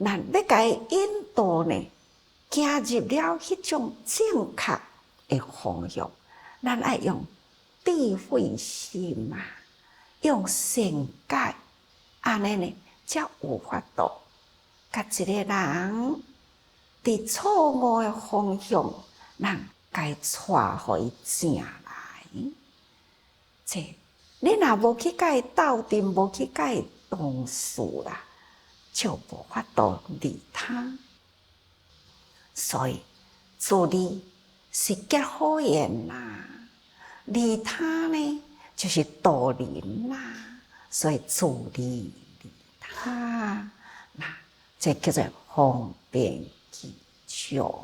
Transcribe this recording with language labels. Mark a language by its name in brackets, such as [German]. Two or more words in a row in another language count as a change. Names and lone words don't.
[Min Nan Chinese] 咱要甲伊引导呢，行入了迄种正确的方向，咱爱用智慧心啊，用善解，安尼呢，才有法度，甲一个人伫错误的方向，咱甲伊带互伊正来。这你若无去甲伊斗阵，无去甲伊同事啦，就无法度利他。所以自利是结好缘啦，利他呢就是度人啦。所以自利利他，那这叫做方便之巧。